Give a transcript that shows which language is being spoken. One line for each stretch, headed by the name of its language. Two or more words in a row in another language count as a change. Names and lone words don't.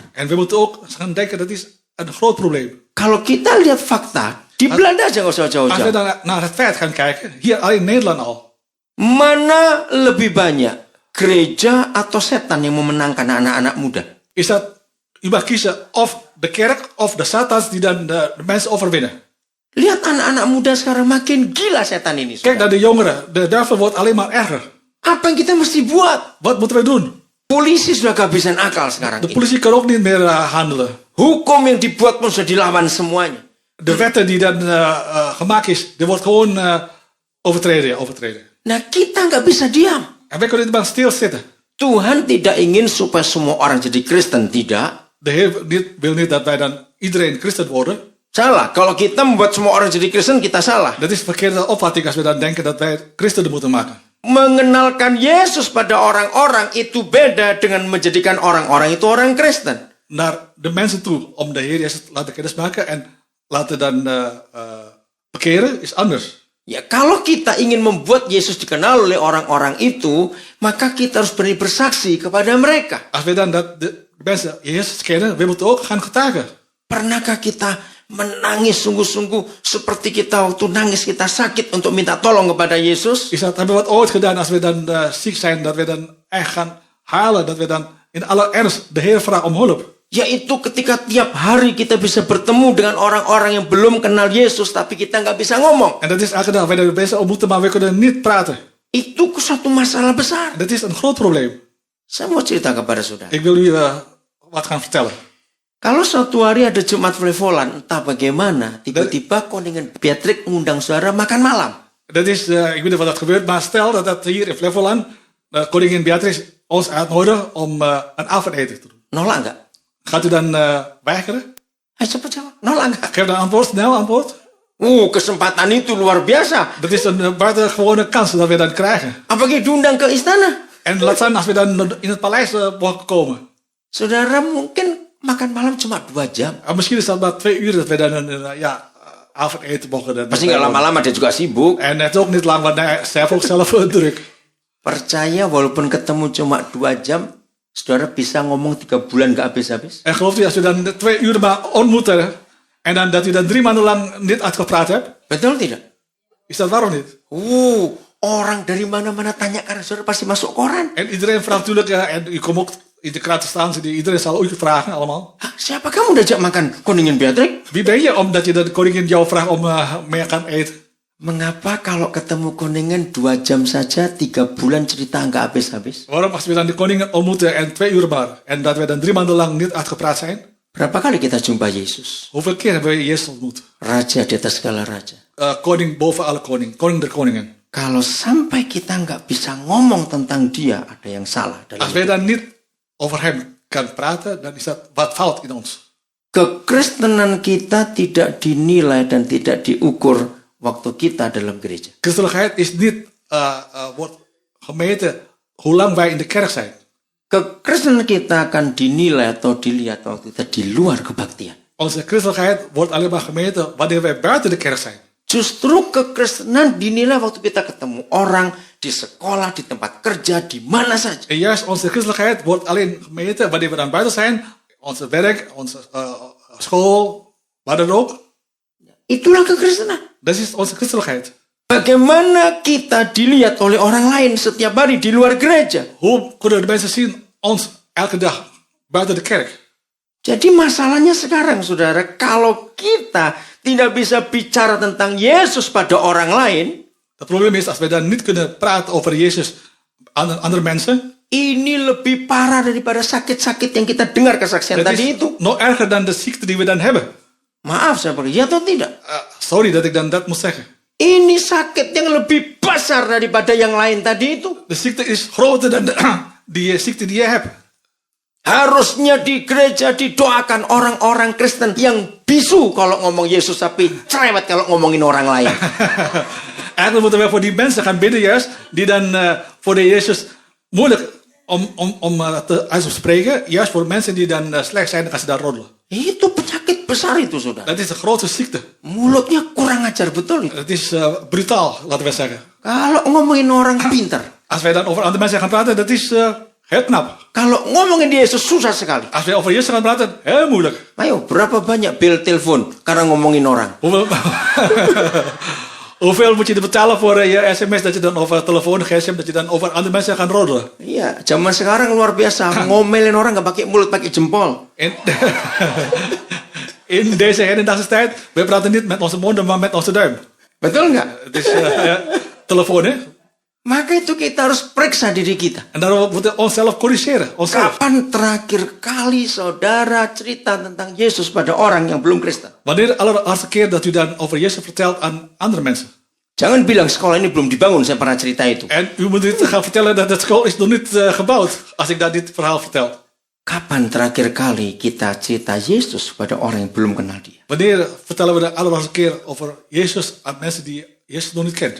Dutch: En we moeten ook gaan denken dat is een groot probleem.
Indonesian: Kalau kita lihat fakta, di Belanda aja nggak usah
Dutch: Als we
Indonesian: jauh-jauh.
Dutch: dan naar het feit gaan kijken, hier alleen in Nederland al.
Indonesian: Mana lebih banyak, gereja atau setan yang memenangkan anak-anak muda?
Dutch: Is dat, u mag kiezen of de kerk of de satans die dan de mensen overwinnen.
Indonesian: Lihat anak-anak muda sekarang makin gila setan ini.
Dutch: Kijk naar de jongeren, de duivel wordt alleen maar erger.
Indonesian: Apa yang kita mesti buat?
Dutch: Wat moeten we doen?
Indonesian: Polisi sudah kehabisan akal sekarang
Dutch: De
Indonesian: ini.
Dutch: politie kan ook niet meer handelen.
Indonesian: Hukum yang dibuat pun sudah dilawan semuanya.
Dutch: De wetten die dan gemaakt is, die wordt gewoon overtreden.
Indonesian: Nah, kita nggak bisa diam.
Dutch: En wij kunnen niet maar stilzitten.
Indonesian: Tuhan tidak ingin supaya semua orang jadi Kristen, tidak.
Dutch: De Heer wil niet dat wij dan iedereen christen worden.
Indonesian: Salah. Kalau kita membuat semua orang jadi Kristen, kita salah.
Dutch: Dat is verkeerde opvatting als we dan denken dat wij christenen moeten maken.
Indonesian: Mengenalkan Yesus pada orang-orang itu beda dengan menjadikan orang-orang itu orang Kristen.
Dutch: Naar de mensen toe om de Heer Jezus te laten kennismaken en laten dan bekeren is anders.
Indonesian: Ya, kalau kita ingin membuat Yesus dikenal oleh orang-orang itu, maka kita harus berani bersaksi kepada mereka.
Dutch: Als we dan dat de mensen Jezus kennen, we moeten ook gaan getuigen.
Indonesian: Pernahkah kita menangis sungguh-sungguh seperti kita waktu nangis kita sakit untuk minta tolong kepada Yesus?
Dutch: Hebben we wat ooit gedaan als we dan ziek zijn, dat we dan echt gaan halen, dat we dan in alle ernst de Heer vragen om hulp.
Indonesian: Yaitu ketika tiap hari kita bisa bertemu dengan orang-orang yang belum kenal Yesus, tapi kita nggak bisa ngomong.
Dutch: En dat is elke dag, we hebben mensen ontmoeten, maar we kunnen niet praten.
Indonesian: Itu suatu masalah besar.
Dutch: Dat is een groot probleem.
Indonesian: Saya mau cerita kepada saudara.
Dutch: Ik wil u wat gaan vertellen.
Indonesian: Kalau suatu hari ada Jumat Flevolan, entah bagaimana, tiba-tiba Koningin Beatrix mengundang saudara makan malam.
Dutch: Dat is, ik weet niet wat dat gebeurt, maar stel dat hier in Flevoland koningin Beatrix ons uitnodigt om een avondeten te doen.
Indonesian: Nolak nggak?
Dutch: Gaat u dan weigeren?
Indonesian: Ayo cepat jawab. Nolak nggak?
Dutch: Geef dan antwoord, snel antwoord.
Indonesian: Kesempatan itu luar biasa.
Dutch: Dat is een buitengewone kans dat we dan krijgen.
Indonesian: Apalagi diundang ke istana.
Dutch: En laat staan als we dan in het paleis mogen komen.
Indonesian: Saudara mungkin makan malam cuma 2 jam.
Dutch: Misschien is dat maar 2 uur dat we dan avondeten mogen.
Indonesian: Pasti nggak lama-lama, dia juga sibuk.
Dutch: En het is ook niet lang, want hij heeft ook zelf druk.
Indonesian: Percaya walaupun ketemu cuma 2 jam, saudara bisa ngomong 3 bulan gak habis-habis.
Dutch: En gelooft u als u dan 2 uur maar ontmoeten en dan dat u dan 3 maanden lang niet uitgepraat hebt?
Indonesian: Betul tidak?
Dutch: Is dat waarom niet?
Indonesian: Orang dari mana-mana tanya karena saudara pasti masuk koran.
Dutch: En iedereen vraagt natuurlijk, en u komt ook in de krant te staan, iedereen zal u vragen allemaal.
Indonesian: Siapa kamu diajak makan Koningin Beatrix?
Dutch: Wie ben je omdat je de koningin jou vraagt om mee gaan eten?
Indonesian: Mengapa kalau ketemu koningin 2 jam saja 3 bulan cerita nggak habis-habis?
Dutch: Waarom als we dan de koningin ontmoeten en 2 uur maar en dat we dan 3 maanden lang niet uitgepraat zijn?
Indonesian: Berapa kali kita jumpa Yesus?
Dutch: Hoeveel keer hebben we Jezus ontmoet?
Indonesian: Raja di atas segala raja.
Dutch: Koning boven alle koning, koning der koningen.
Indonesian: Kalau sampai kita nggak bisa ngomong tentang dia, ada yang salah dalam
Dutch: Als wij dan niet over hem kan praten, dan is dat wat fout in ons.
Indonesian: Kekristenan kita tidak dinilai dan tidak diukur waktu kita dalam gereja.
Dutch: Christelijkheid is niet wordt gemeten hoe lang wij in de kerk zijn.
Indonesian: Kekristenan kita akan dinilai atau dilihat waktu kita di luar kebaktian.
Dutch: Onze christelijkheid wordt alleen maar gemeten wanneer wij buiten de kerk zijn.
Indonesian: Justru kekristenan dinilai waktu kita ketemu orang di sekolah, di tempat kerja, di mana saja.
Dutch: En juist onze christelijkheid wordt alleen gemeten wanneer we dan buiten zijn. Onze werk, onze school, waar dan ook.
Indonesian: Itulah kekristenan.
Dutch: Dat is onze christelijkheid.
Indonesian: Bagaimana kita dilihat oleh orang lain setiap hari di luar gereja?
Dutch: Hoe kunnen de mensen zien ons elke dag buiten de kerk?
Indonesian: Jadi masalahnya sekarang, saudara, kalau kita tidak bisa bicara tentang Yesus pada orang lain,
Dutch: Het probleem is, als we dan niet kunnen praten over Jezus aan andere mensen,
Indonesian: ini lebih parah daripada sakit-sakit yang kita dengar kesaksian
Dutch: dat
Indonesian: tadi
Dutch: is
Indonesian: itu.
Dutch: nog erger dan de ziekte die we dan hebben.
Indonesian: Maaf, saya perlu, ya atau tidak?
Dutch: Sorry dat ik dan dat moet zeggen.
Indonesian: Ini sakit yang lebih besar daripada yang lain tadi itu.
Dutch: De ziekte is groter dan die ziekte die je hebt.
Indonesian: Harusnya di gereja didoakan orang-orang Kristen yang bisu kalau ngomong Yesus, tapi cerewet kalau ngomongin orang lain.
Dutch: Eigenlijk moeten we voor die mensen gaan bidden juist, die dan voor de Jezus moeilijk om uit te spreken. Juist voor mensen die dan slecht zijn, dan gaan ze daar roddelen.
Indonesian: Itu penyakit besar itu, saudara.
Dutch: Dat is de grootste ziekte.
Indonesian: Mulutnya kurang ajar betul itu.
Dutch: Het is brutaal, laten we zeggen.
Indonesian: Kalau ngomongin orang pintar,
Dutch: Als wij dan over andere mensen gaan praten, dat is heel knap.
Indonesian: kalau ngomongin Yesus susah sekali.
Dutch: Als wij over Jezus gaan praten, heel moeilijk.
Indonesian: Ayo, berapa banyak bill telepon karena ngomongin orang?
Dutch: Hoeveel moet je er betalen voor je sms dat je dan over telefoon, gsm, dat je dan over andere mensen gaat roddelen?
Indonesian: Iya, zaman sekarang luar biasa. Ngomelin orang nggak pakai mulut, pakai jempol.
Dutch: In deze hedendaagse tijd, we praten niet met onze monden, maar met onze duim.
Indonesian: Betul nggak?
Dutch: Het is telefoon, hè?
Indonesian: Maka itu kita harus periksa diri kita.
Dutch: En daarom moeten we onszelf corrigeren. Onszelf.
Indonesian: Kapan terakhir kali saudara cerita tentang Yesus pada orang yang belum Kristen?
Dutch: Wanneer de allerlaatste keer dat u dan over Jezus vertelt aan andere mensen?
Indonesian: Jangan bilang sekolah ini belum dibangun, saya pernah cerita itu.
Dutch: En u moet niet gaan vertellen dat de school is nog niet gebouwd, als ik dat dit verhaal vertel.
Indonesian: Kapan terakhir kali kita cerita Yesus pada orang yang belum kenal dia?
Dutch: Wanneer vertellen we de allerlaatste keer over Jezus aan mensen die Jezus nog niet kent?